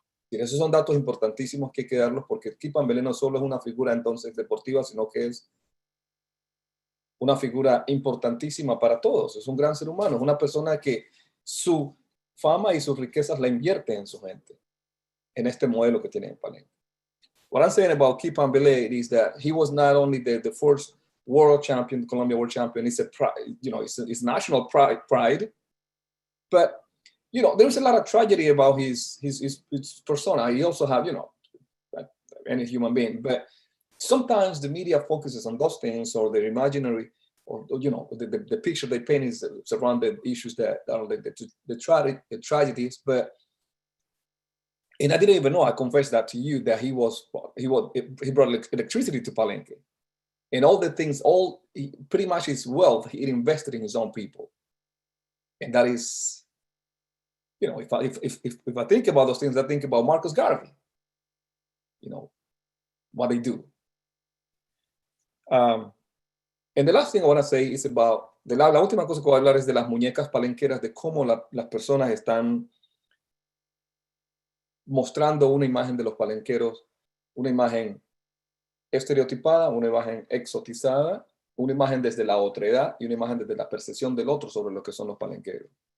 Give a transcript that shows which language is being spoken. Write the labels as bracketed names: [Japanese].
[Spanish] Y esos son datos importantísimos que hay que darlos, porque Kipambelé no solo es una figura entonces deportiva, sino que es una figura importantísima para todos. Es un gran ser humano, es una persona que su fama y sus riquezas la invierte en su gente, en este modelo que tiene en Palenque. [English] What I'm saying about Kipambelé is that he was not only the first world champion, Colombia world champion. It's a pride, it's national pride. But there's a lot of tragedy about his persona. He also have, like any human being. But sometimes the media focuses on those things, or their imaginary, or the picture they paint is around the issues that are like the tragedies. And I didn't even know. I confess that to you, that he brought electricity to Palenque. And all the things, pretty much his wealth, he invested in his own people. And that is, if I think about those things, I think about Marcus Garvey, what they do. And the last thing I want to say is about, [Spanish] la última cosa que voy a hablar es de las muñecas palenqueras, de cómo las personas están mostrando una imagen de los palenqueros, una imagen estereotipada, una imagen exotizada, una imagen desde la otredad y una imagen desde la percepción del otro sobre lo que son los palenqueros.